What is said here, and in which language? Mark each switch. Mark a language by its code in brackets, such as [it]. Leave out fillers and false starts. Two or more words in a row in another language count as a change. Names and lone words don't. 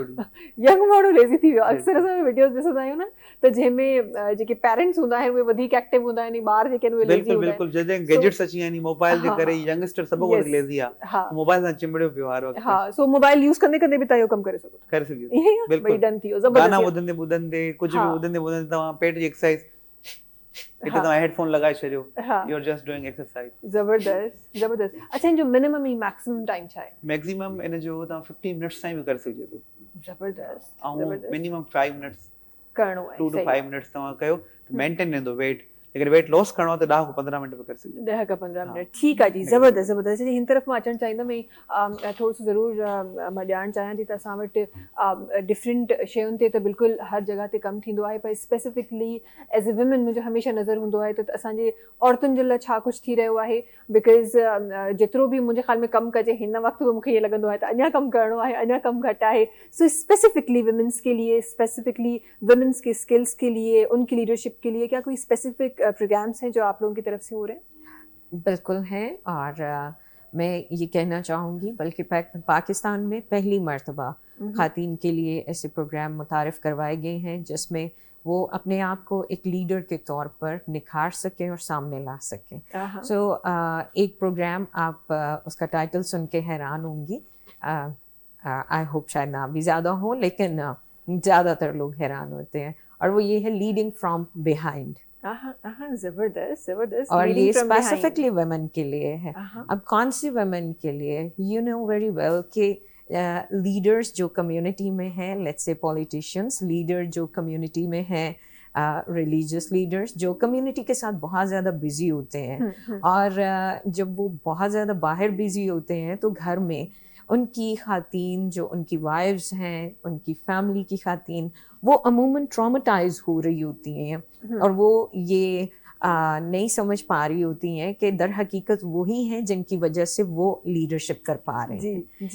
[sd] यंग माण्हू लेज़ी थी वियो। अक्सर असां वीडियोस ॾिसंदा आहियूं न, त जंहिंमें जेके पेरेंट्स हूंदा आहिनि उहे वधीक एक्टिव हूंदा आहिनि, ॿार जेके आहिनि उहे लेज़ी हूंदा आहिनि। बिल्कुलु, जॾहिं गैजेट्स अची आहिनि, मोबाइल जे करे यंगस्टर सभु वटि लेज़ी आहे, मोबाइल सां चिंबड़ियो पियो हर वक़्तु। हा, सो [en] mobile use [sd] कंदे कंदे बि तव्हां इहो कमु करे सघो था। करे सघो। बिल्कुलु, भई डन थी वियो। ज़बरदस्त। गाना ॿुधंदे ॿुधंदे, कुझु बि ॿुधंदे ॿुधंदे तव्हां पेट जी एक्सरसाइज हिते तव्हां हेडफोन लॻाए छॾियो, हाँ [en] You are just doing exercise. [sd] ज़बरदस्त ज़बरदस्त। अच्छा, जो मिनिमम ई [en] maximum time [sd] छा आहे? मैक्सिमम इन जो तव्हां 15 मिनट्स ताईं बि करे सघिजे थो, ज़बरदस्त ऐं ज़बरदस्त मिनिमम 5 मिनट्स, करिणो आहे। [en] 2 to 5 minutes [sd] तव्हां कयो त मेंटेन रहंदो वेट। लेकिन [en] weight loss [sd] करिणो आहे त 10 खां 15 मिनट में करे सघिजे। 10 खां 15 हाँ। मिनट, ठीकु आहे जी, ज़बरदस्त ज़बरदस्त। हिन तरफ़ मां अचणु चाहींदमि, थोरो सो ज़रूरु मां ॼाणणु चाहियां थी त असां वटि डिफरेंट शयुनि ते त बिल्कुलु हर जॻह ते कमु थींदो आहे, पर [en] specifically as a woman [sd] मुंहिंजो हमेशह नज़र हूंदो आहे त असांजे औरतुनि जे लाइ छा कुझु थी रहियो आहे। बिकॉज़ जेतिरो बि मुंहिंजे ख़्याल में कमु कजे हिन वक़्तु बि मूंखे ईअं लॻंदो आहे त अञा कमु करिणो आहे, अञा कमु घटि आहे। [en] so specifically women's [ur] کے لیے, [en] specifically women's [ur] کے اسکلز کے لیے، ان کی لیڈرشپ کے لیے کیا کوئی [en] specific programs [ur] ہیں جو آپ لوگوں کی طرف سے ہو رہے ہیں? بالکل ہیں، اور میں یہ کہنا چاہوں گی بلکہ پاکستان میں پہلی مرتبہ خواتین کے لیے ایسے پروگرام متعارف کروائے گئے ہیں جس میں وہ اپنے آپ کو ایک لیڈر کے طور پر نکھار سکیں اور سامنے لا سکیں. سو ایک پروگرام آپ اس کا ٹائٹل سن کے حیران ہوں گی, [en] I hope [ur] شاید نہ بھی زیادہ ہو، لیکن زیادہ تر لوگ حیران ہوتے ہیں، اور وہ یہ ہے [en] leading from behind. [ur] زبردست زبردست. اور Leading یہ [en] from behind. specifically women [ur] کے لیے ہے۔ اب کون سی ویمن کے لیے? [en] you know very well [ur] کہ لیڈرز جو کمیونٹی میں ہیں, [en] let's say politicians, [ur] لیڈر جو کمیونٹی میں ہیں, [en] religious leaders [ur] جو کمیونٹی کے ساتھ بہت زیادہ بزی ہوتے ہیں، اور جب وہ بہت زیادہ باہر بزی ہوتے ہیں تو گھر میں ان کی خواتین جو ان کی وائفس ہیں، ان کی فیملی کی خواتین، وہ عموماً ٹراماٹائز ہو رہی ہوتی ہیں، اور وہ یہ نہیں سمجھ پا رہی ہوتی ہیں کہ در حقیقت وہی ہیں جن کی وجہ سے وہ لیڈرشپ کر پا رہے ہیں.